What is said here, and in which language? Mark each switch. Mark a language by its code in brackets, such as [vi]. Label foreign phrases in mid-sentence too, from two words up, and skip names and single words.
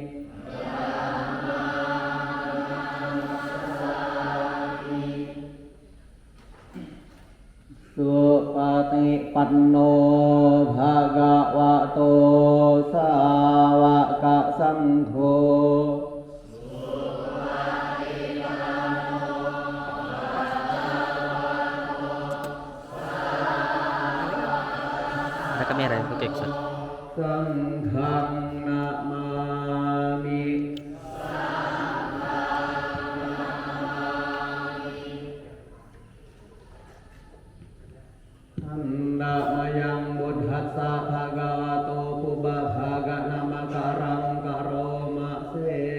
[pi] Supatipanno Bhagavato Sawaka Sangho [id] Ada kamera ya, oke. [pi] Sanghang namami Namayang buddhassa bhagavato pubhaga namakarang karoma se